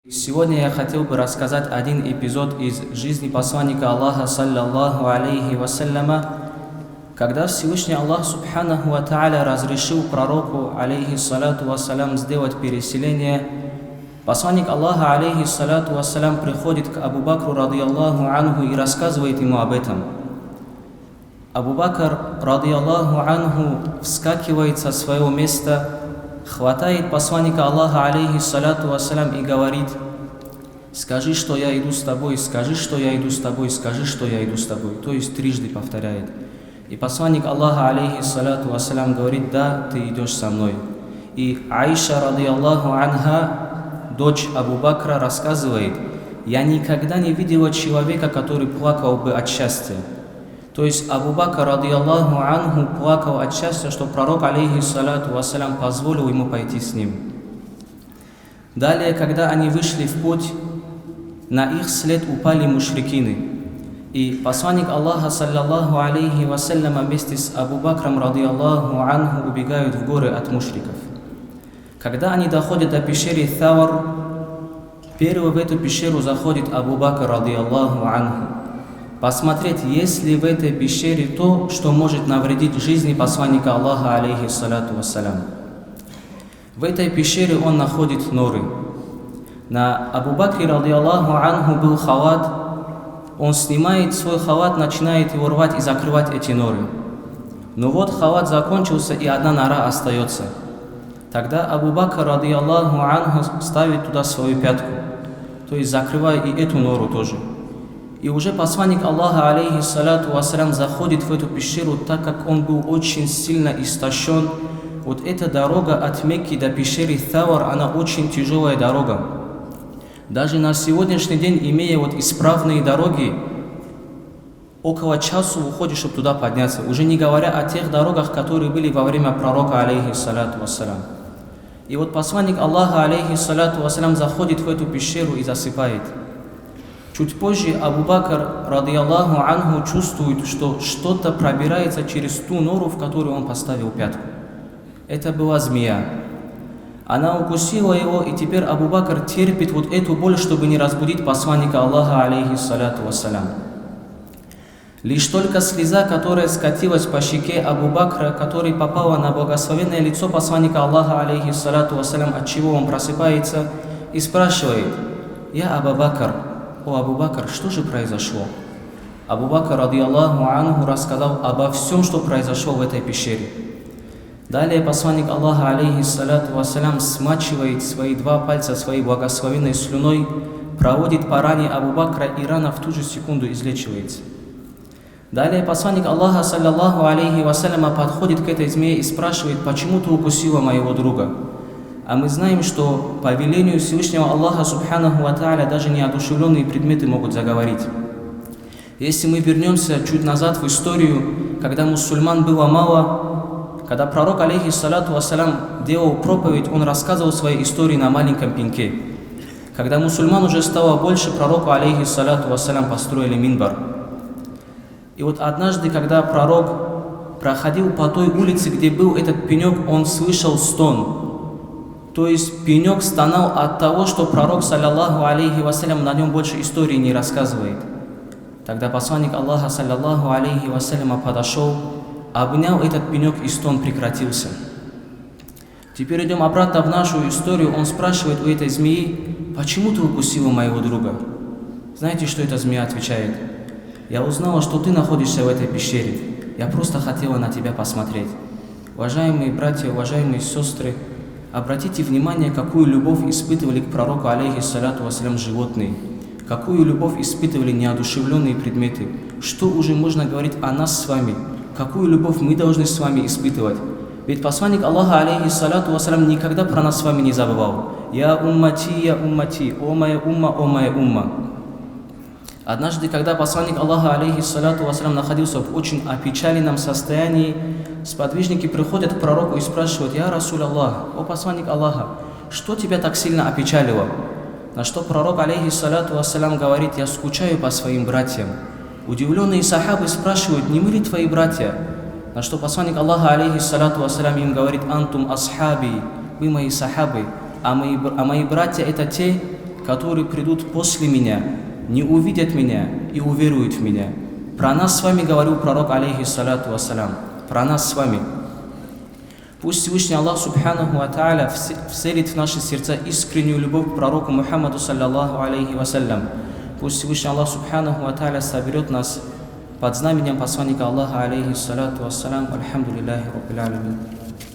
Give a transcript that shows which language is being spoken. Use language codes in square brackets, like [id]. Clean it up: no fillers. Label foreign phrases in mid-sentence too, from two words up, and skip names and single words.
[ru] Сегодня я хотел бы рассказать один эпизод из жизни посланника Аллаха, [ar] صلى الله عليه وسلم, [ru] когда Всевышний Аллах, [ar] سبحانه وتعالى, [ru] разрешил пророку, [ar] عليه الصلاة والسلام, [ru] сделать переселение. Посланник Аллаха, [ar] عليه الصلاة والسلام, [ru] приходит к Абу Бакру, [ar] رضي الله عنه, [ru] и рассказывает ему об этом. Абу Бакр, [ar] رضي الله عنه, [ru] вскакивает со своего места, хватает посланника Аллаха, [ar] عليه الصلاة والسلام, [ru] и говорит: «Скажи, что я иду с тобой, скажи, что я иду с тобой, скажи, что я иду с тобой». То есть трижды повторяет. И посланник Аллаха, [ar] عليه الصلاة والسلام, [ru] говорит: «Да, ты идешь со мной». И Аиша, [ar] رضي الله عنها, [ru] дочь Абу Бакра, рассказывает: «Я никогда не видела человека, который плакал бы от счастья». То есть Абу Бакр, [ar] رضي الله عنه, [ru] плакал от счастья, что пророк, [ar] عليه الصلاة والسلام, [ru] позволил ему пойти с ним. Далее, когда они вышли в путь, на их след упали мушрикины. И посланник Аллаха, [ar] صلى الله عليه وسلم, [ru] вместе с Абу Бакром, [ar] رضي الله عنه, [ru] убегают в горы от мушриков. Когда они доходят до пещеры Тавр, первый в эту пещеру заходит Абу Бакр, [ar] رضي الله عنه, [ru] посмотреть, есть ли в этой пещере то, что может навредить жизни посланника Аллаха, [ar] عليه الصلاة والسلام. [ru] В этой пещере он находит норы. На Абу Бакре, [ar] رضي الله عنه, [ru] был халат. Он снимает свой халат, начинает его рвать и закрывать эти норы. Но вот халат закончился, и одна нора остается. Тогда Абу Бакр, [ar] رضي الله عنه, [ru] ставит туда свою пятку, то есть закрывая и эту нору тоже. И уже посланник Аллаха, [ar] عليه الصلاة والسلام, [ru] заходит в эту пещеру, так как он был очень сильно истощен. Вот эта дорога от Мекки до пещеры Тавр, она очень тяжелая дорога. Даже на сегодняшний день, имея вот исправные дороги, около часа уходишь, чтобы туда подняться. Уже не говоря о тех дорогах, которые были во время пророка, [ar] عليه الصلاة والسلام. [ru] И вот посланник Аллаха, [ar] عليه الصلاة والسلام, [ru] заходит в эту пещеру и засыпает. Чуть позже Абу Бакр, [ar] رضي الله عنه, [ru] чувствует, что что-то пробирается через ту нору, в которую он поставил пятку. Это была змея. Она укусила его, и теперь Абу Бакр терпит вот эту боль, чтобы не разбудить посланника Аллаха, [ar] عليه الصلاة والسلام. [ru] Лишь только слеза, которая скатилась по щеке Абу Бакра, которая попала на благословенное лицо посланника Аллаха, [ar] عليه الصلاة والسلام, [ru] от чего он просыпается и спрашивает: «Я Абу Бакр, о Абу Бакр, что же произошло?» Абу Бакр, [ar] رضي الله عنه, [ru] рассказал обо всем, что произошло в этой пещере. Далее посланник Аллаха, [ar] عليه الصلاة والسلام, [ru] смачивает свои два пальца своей благословенной слюной, проводит по ране Абу Бакра, и рана в ту же секунду излечивается. Далее посланник Аллаха, [ar] صلى الله عليه وسلم, [ru] подходит к этой змее и спрашивает: «Почему ты укусила моего друга?» А мы знаем, что по велению Всевышнего Аллаха, [ar] سبحانه وتعالى, [ru] даже неодушевленные предметы могут заговорить. Если мы вернемся чуть назад в историю, когда мусульман было мало, когда пророк, [ar] عليه الصلاة والسلام, [ru] делал проповедь, он рассказывал свои истории на маленьком пеньке. Когда мусульман уже стало больше, пророку, [ar] عليه الصلاة والسلام, [ru] построили минбар. И вот однажды, когда пророк проходил по той улице, где был этот пенек, он слышал стон. То есть пенек стонал от того, что пророк, [ar] صلى الله عليه وسلم, [ru] на нем больше истории не рассказывает. Тогда посланник Аллаха, [ar] صلى الله عليه وسلم, [ru] подошел, обнял этот пенек, и стон прекратился. Теперь идем обратно в нашу историю. Он спрашивает у этой змеи: «Почему ты укусила моего друга?» Знаете, что эта змея отвечает? «Я узнала, что ты находишься в этой пещере. Я просто хотела на тебя посмотреть». Уважаемые братья, уважаемые сестры, обратите внимание, какую любовь испытывали к пророку, [ar] عليه الصلاة والسلام, [ru] животные, какую любовь испытывали неодушевленные предметы. Что уже можно говорить о нас с вами? Какую любовь мы должны с вами испытывать? Ведь посланник Аллаха, [ar] عليه الصلاة والسلام, [ru] никогда про нас с вами не забывал. [ar] يا أمتي, [ru] о моя умма. Однажды, когда посланник Аллаха, [ar] عليه الصلاة والسلام, [ru] находился в очень опечаленном состоянии, сподвижники приходят к пророку и спрашивают: [ar] «يا رسول الله, [ru] о посланник Аллаха, что тебя так сильно опечалило?» На что пророк, [ar] عليه الصلاة والسلام, [ru] говорит: «Я скучаю по своим братьям». Удивленные сахабы спрашивают: «Не мы ли твои братья?» На что посланник Аллаха, [ar] عليه الصلاة والسلام, [ru] им говорит: [ar] «أنتم أصحابي, [ru] вы мои сахабы, а мои братья — это те, которые придут после меня, не увидят меня и уверуют в меня. Про нас с вами говорил пророк, [ar] عليه الصلاة والسلام. [ru] Про нас с вами. Пусть Всевышний Аллах [ar] سبحانه وتعالى [ru] вселит в наши сердца искреннюю любовь к пророку Мухаммаду [ar] صلى الله عليه وسلم. [ru] Пусть Всевышний Аллах [ar] سبحانه وتعالى [ru] соберет нас под знаменем посланника Аллаха [ar] عليه الصلاة والسلام. الحمد لله رب العالمين.